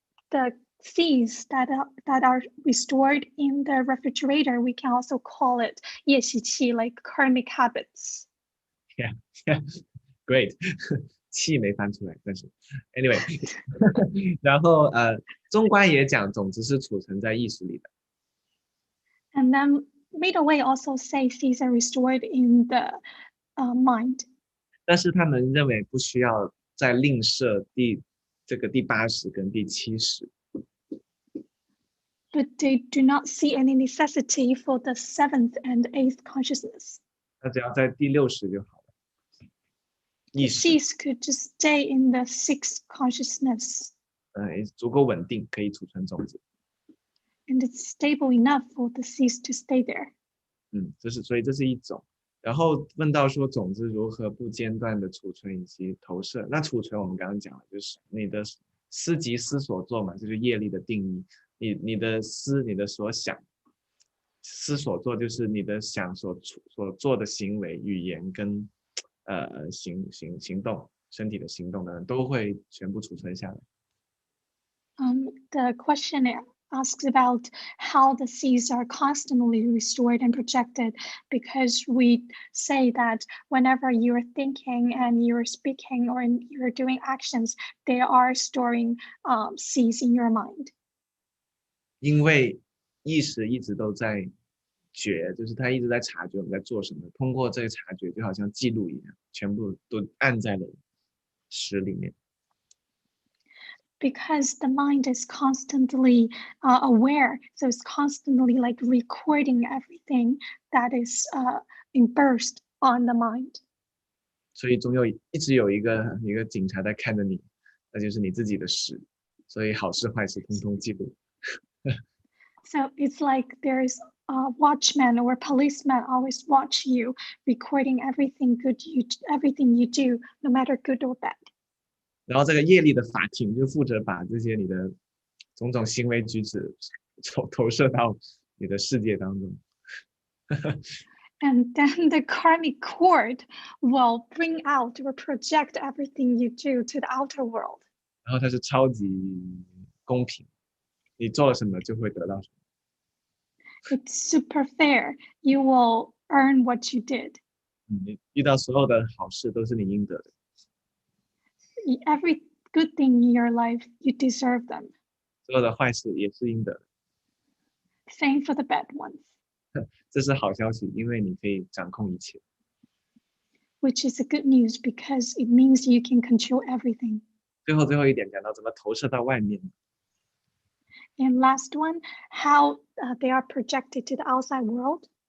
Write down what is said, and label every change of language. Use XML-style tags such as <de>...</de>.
<en>The seeds that are restored in the refrigerator, we can also call it 业习气, like karmic habits. Yeah, great.</en> <zh>气没翻出来，但是 anyway 然后中观也讲种子是储存在意识里的。</zh> <en>And then middle way also say seeds are restored in the mind.</en> <zh>但是他们认为不需要再另设第8识跟第7识。</zh> <en>But they do not see any necessity for the 7th and 8th consciousness.</en> <zh>那只要在第6识就好了。</zh> <en>Seeds could just stay in the 6th consciousness.</en> <zh>足够稳定，可以储存种子。</zh> <en>And it's stable enough for the seeds to stay there.</en> <zh>所以这是一种。然后问到说种子如何不间断的储存以及投射。那储存我们刚刚讲了，就是你的思即思所作嘛，就是业力的定义。你的思，你的所想，思所作就是你的想所做的行为、语言跟行动，身体的行动等都会全部储存下来。</zh> <en>The question asks about how the seeds are constantly restored and projected, because we say that whenever you're thinking and you're speaking or you're doing actions, they are storing seeds in your mind.</en> <zh>因为意识一直都在觉，就是他一直在察觉我们在做什么，通过这个察觉就好像记录一样，全部都按在了识里面。</zh> <en>Because the mind is constantly aware, so it's constantly like recording everything that is immersed on the mind.</en> <zh>所以一直有一个警察在看着你，那就是你自己的事，所以好事坏事通通记录。</zh> <en>So it's like there's a watchman or policeman always watch you, recording everything you do, no matter good or bad.</en> <zh>然后这个业力的法庭就负责把这些你的种种行为举止投射到你的世界当中。</zh> <en>And then the karmic court will bring out or project everything you do to the outer world.</en> <zh>然后它是超级公平，你做了什么就会得到什么。</zh> <en>It's super fair. You will earn what you did.</en> <zh>你遇到所有的好事都是你应得的，</zh> <en>Every good thing in your life, you deserve them.</en> <zh>所有的坏事也是应得的。</zh> <en>Same for the bad ones,</en> <zh>这是好消息，因为你可以掌控一切。</zh> <en>which is a good news because it means you can control everything.</en> <zh>最后一点讲到怎么投射到外面，</zh> <en>And last one, how they are projected to the outside world.</en>